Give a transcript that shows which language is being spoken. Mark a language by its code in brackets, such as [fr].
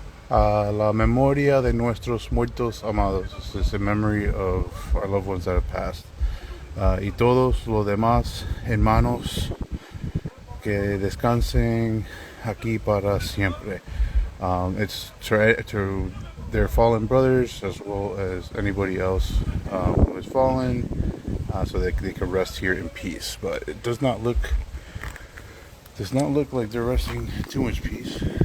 [es] La memoria de nuestros muertos amados. [en] This is in memory of our loved ones that have passed. [es] Y todos los demás hermanos que descansen aquí para siempre. [en] It's to their fallen brothers as well as anybody else who has fallen, so that they can rest here in peace. But it does not look like they're resting too much peace.